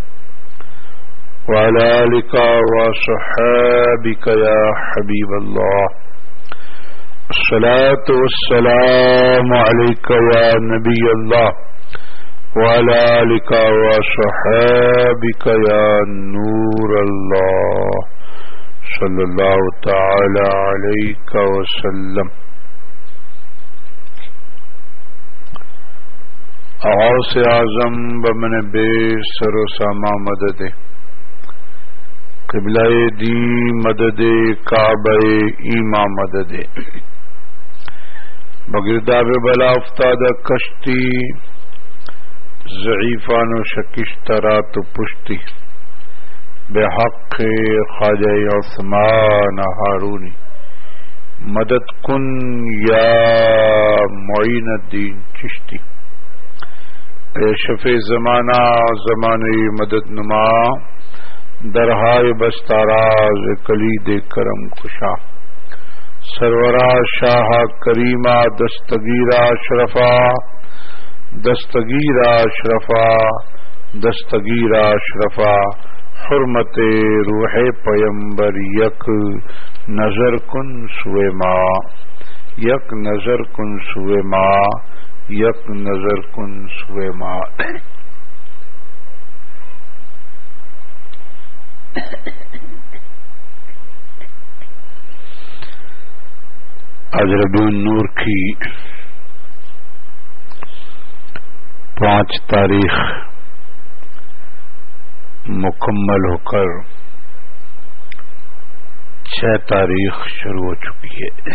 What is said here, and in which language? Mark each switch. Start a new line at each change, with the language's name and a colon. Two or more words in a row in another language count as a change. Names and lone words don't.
Arabic: وعلى آلك وصحابك يا حبيب الله الصلاة والسلام عليك يا نبي الله وعلى آلك وصحابك يا نور الله صلى الله تعالى عليك وسلم۔
Persian: غوث اعظم بمن بے سر و ساما مدد قبلہ دی مدد کعبہ ایما مدد بگرداب بلا افتاد کشتی ضعیفان و شکشترات پشتی بحق خواجہ عثمان ہارونی مدد کن یا معین الدین چشتی اے شفیع زمانہ زمانے مدد نما درہائے بستاراز کلید کرم کشا سرورا شاہ کریمہ دستگیرہ اشرفا دستگیرہ اشرفا دستگیرہ اشرفا حرمت روح پیمبر یک نظر کن سوئے ما یک نظر کن سوئے ما یک نظر کن سوئے ما۔
Urdu: آج ربیع النور کی 5 تاریخ مکمل ہو کر 6 تاریخ شروع ہو چکی ہے۔